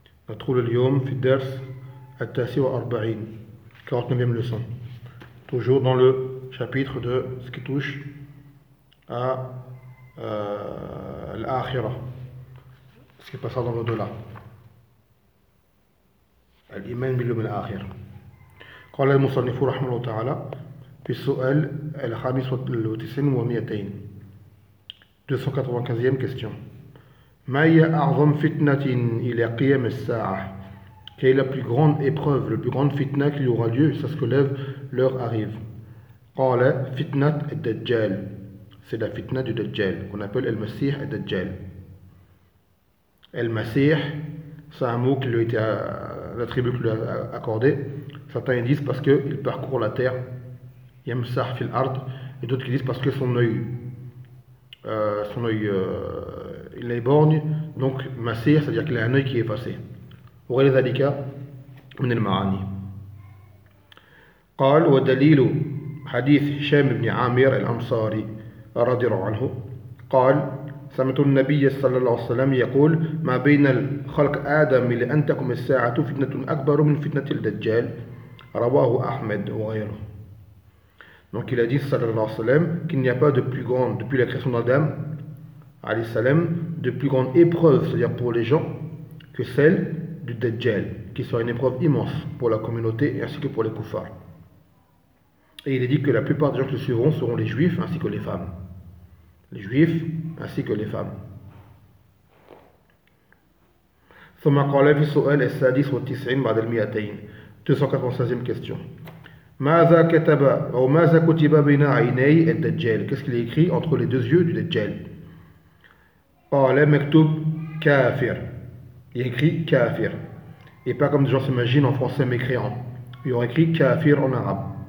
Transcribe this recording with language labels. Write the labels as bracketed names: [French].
[Arabic] ندخل اليوم في الدرس 49 [French] 49e leçon. Toujours dans le chapitre de ce qui touche à l'akhira, ce qui passera dans l'au-delà. [Arabic] الإيمان باليوم الآخر. قال المصنف رحمه الله تعالى في السؤال 95 [French] 295e question. [Arabic] ما هي أعظم فتنة إلى قيام الساعة؟ [French] Quelle est la plus grande épreuve, la plus grande fitna qui aura lieu si ce que lève l'heure arrive? [Arabic] قال فتنة الدجال. [French] C'est la fitna du Dajjal qu'on appelle El Masih El Dajjal. El Masih, c'est un mot qui lui a été attribué, qui lui a accordé. Certains disent parce qu'il parcourt la terre, Yamsah fil ard, et d'autres qui disent parce que son œil, il est borgne, donc Masih, c'est-à-dire qu'il a un œil qui est effacé. [Arabic] وغير ذلك من المعاني. قال ودليل حديث هشام بن عامر الأنصاري رضي الله عنه قال سمعت النبي صلى الله عليه وسلم يقول ما بين خلق آدم إلى أن تقوم الساعة فتنة أكبر من فتنة الدجال رواه أحمد وغيره. [French] Donc il a dit صلى الله عليه وسلم qu'il n'y a pas de plus grande depuis la création d'Adam عليه السلام de plus grande épreuve, c'est-à-dire pour les gens, que celle du Dajjal, qui sera une épreuve immense pour la communauté ainsi que pour les koufars. Et il est dit que la plupart des gens qui le suivront seront les juifs ainsi que les femmes. Les juifs ainsi que les femmes. [Arabic] ثم قال في السؤال [French] 296e question. [Arabic] ماذا كتب أو ماذا كتب بين عيني الدجال؟ [French] Qu'est-ce qu'il a écrit entre les deux yeux du Dajjal? [Arabic] قال مكتوب كافر. [French] Il écrit « kafir » et pas comme des gens s'imaginent en français mécréant. Ils ont écrit « kafir » en arabe.